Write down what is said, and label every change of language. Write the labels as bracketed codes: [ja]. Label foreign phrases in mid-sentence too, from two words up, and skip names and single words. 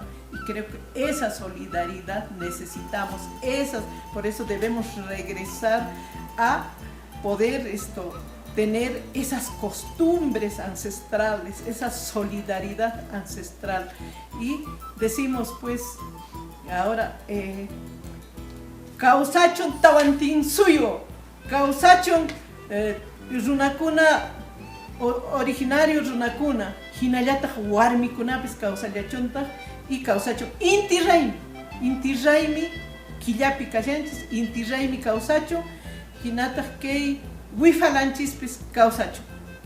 [es] Y creo que esa solidaridad necesitamos, por eso debemos regresar a poder tener esas costumbres ancestrales, esa solidaridad ancestral. Y decimos pues ahora, [qu] Kawsachon Tawantinsuyo, Kawsachon runakuna originario runakuna, hinallataq warmikunapis kawsallachuntaq y kawsachon Inti Raymi killapi kashanchis, Inti Raymi kawsachon, hinataq kay wifalanchispis kawsachon.